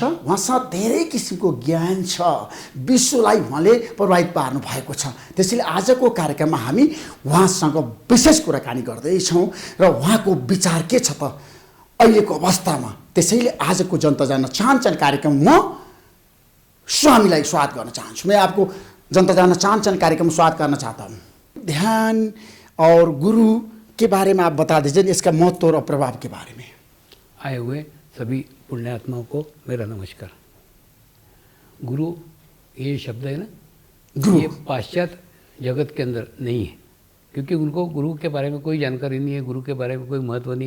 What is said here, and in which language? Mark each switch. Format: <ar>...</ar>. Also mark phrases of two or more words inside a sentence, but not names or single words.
<ne>उहाँसँग धेरै किसिमको ज्ञान छ, विश्वलाई उहाँले प्रभावित पार्नु भएको छ। त्यसैले आजको कार्यक्रममा हामी उहाँसँग विशेष कुराकानी गर्दैछौँ र उहाँको विचार के छ त अहिलेको अवस्थामा। त्यसैले आजको जनता जान्न चाहन्छन् कार्यक्रम म स्वामीलाई स्वागत गर्न चाहन्छु।</ne> <hi>मैं आपको जनता जान्न चाहन्छन् कार्यक्रम स्वागत करना चाहता हूँ। ध्यान और गुरु के बारे में आप बता दीजिए, इसका महत्व और प्रभाव के बारे में। आए हुए सभी पुण्यात्माओं को मेरा नमस्कार। गुरु ये शब्द है ना, गुरु ये पाश्चात्य जगत के अंदर नहीं है, क्योंकि उनको गुरु के बारे में कोई जानकारी नहीं है, गुरु के बारे में कोई महत्व नहीं है।</hi>